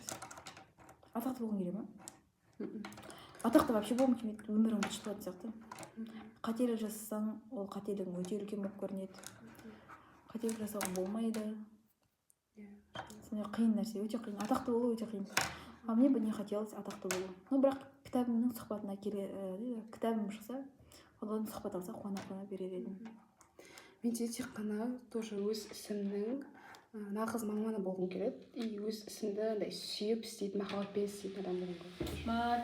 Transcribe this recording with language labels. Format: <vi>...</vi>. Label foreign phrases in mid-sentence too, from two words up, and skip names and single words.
<kk>Атақты болғым келе ма? Атақты вообще болғым келмейді. Өмірің быт шығатын сияқты. Қателік жасасаң, ол қателігің өте үлкен болып көрінеді. Қателік жасауға болмайды. Сондай қиын нәрсе, өте қиын. Атақты болу өте қиын.</kk> <ru>А мне бы не хотелось</ru> <kk>атақты болу. Ну, бірақ кітабымның сұхбатына кітабым шықса, одан сұхбат алса қуана берер едім. Менде тек қана тоже өз ісімнің нағыз маманы болғым келеді. И өз ісімді андай сүйіп істейтін, махаббатпен істейтін адам болғым келеді.</kk>